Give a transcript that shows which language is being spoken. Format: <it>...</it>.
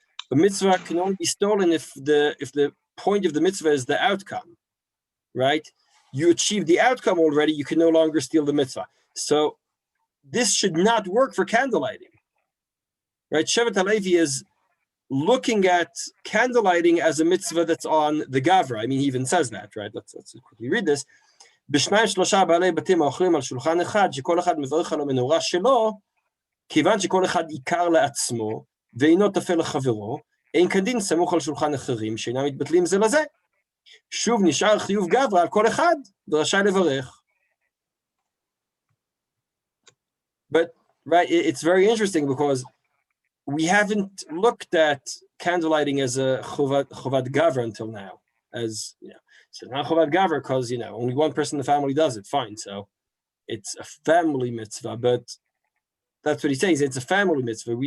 <en>A mitzvah can only be stolen if the point of the mitzvah is the outcome, right? You achieve the outcome already, you can no longer steal the mitzvah. So this should not work for candlelighting. right? Shevet HaLevi is looking at candlelighting as a mitzvah that's on the Gavra. I mean, he even says that, right? Let's quickly read this.</en> <he>בשניים שלושה בעלי בתים האוכלים על שולחן אחד, שכל אחד מברך על המנורה שלו, כיוון שכל אחד עיקר לעצמו, ואינו טפל לחברו, אין כדין סמוך על שולחן אחרים, שאינם מתבטלים זה לזה. שוב נשאר חיוב גברה על כל אחד, ורשאי לברך.</he> <en>But, right, it's very interesting because we haven't looked at candlelighting as a chovat gavra until now, as, you know, so not chovat gavra because, you know, only one person in the family does it, fine, so it's a family mitzvah, but that's what he says, it's a family mitzvah.</en>